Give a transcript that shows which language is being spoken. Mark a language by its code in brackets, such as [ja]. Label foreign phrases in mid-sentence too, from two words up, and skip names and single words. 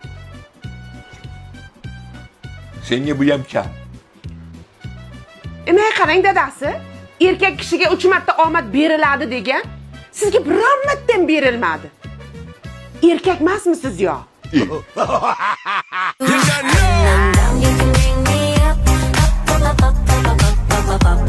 [uz] Senga bu ham kam. Nima qarang dadasi? Erkak kishiga 3 marta omad beriladi degan. Sizga biron marta ham berilmadi. erkak emasmisiz yo? [en] When I'm down, you can bring me up, up, up, up, up, up, up, up, up, up.